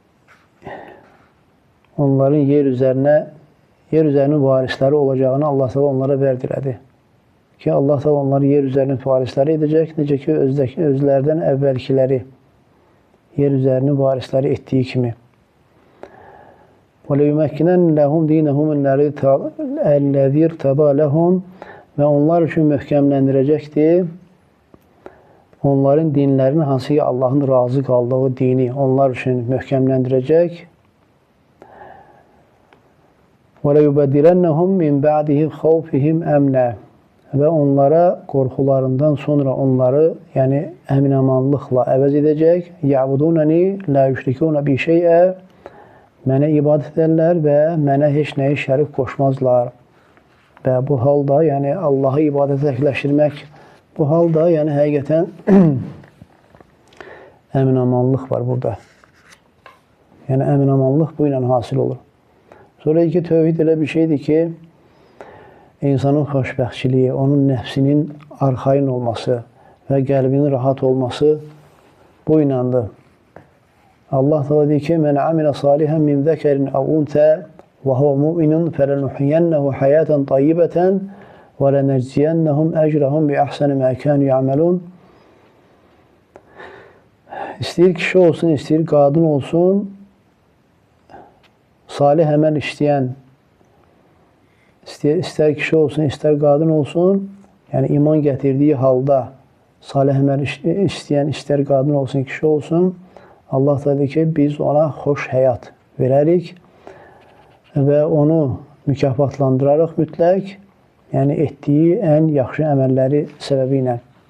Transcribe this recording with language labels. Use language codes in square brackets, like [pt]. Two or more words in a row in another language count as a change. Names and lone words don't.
[az] Onların yer üzərinin varisləri olacağını Allah Teala onlara vəd elədi. Ki Allah Teala onları yer üzərinin varisləri edəcək, necə ki özlərdən əvvəlkiləri yer üzərinin varisləri etdiyi kimi. [ar] وَلَيُمَكِّنَنَّ لَهُمْ دِينَهُمُ الَّذِي ارْتَضَى لَهُمْ [az] və onlar üçün möhkəmləndirəcəkdir. Onların dinlərini, hansı ki Allahın razı qaldığı dini onlar üçün möhkəmləndirəcək. [ar] وَلَيُبَدِّلَنَّهُمْ مِنْ بَعْدِهِ خَوْفِهِمْ [az] əmnə və onlara qorxularından sonra onları yəni əminamanlıqla əvəz edəcək. [ar] يَعْبُدُونَنِي لَا يُشْرِكُونَ بِي شَيْئًا [az] Mənə ibadət edərlər və mənə heç nəyi şərik qoşmazlar. Və bu halda, yəni Allahı ibadətə təkləşdirmək, bu halda, yəni həqiqətən əminamanlıq var burada. Yəni əminamanlıq bu ilə hasil olur. Sonra ki, tövhid elə bir şeydir ki, insanın xoşbəxtçiliyi, onun nəfsinin arxayın olması və qəlbinin rahat olması bu inandır. Allah Teala deyir ki, [ar] "من عمل صالحا من ذكر أو أنثى وهو مؤمن فلنحيينه حياة طيبة وَلَنَجْزِيَنَّهُمْ اَجْرَهُمْ بِأَحْسَنِ مَا كَانُوا يَعْمَلُونَ. [az] İstəyir kişi olsun, istəyir qadın olsun, salih əməl işləyən, istər kişi olsun, istər qadın olsun, yəni iman gətirdiyi halda salih əməl işləyən, istər qadın olsun, kişi olsun, Allah da deyir ki, biz ona xoş həyat verərik və onu mükafatlandırarıq mütləq, yəni etdiyi ən yaxşı əməlləri səbəbi ilə.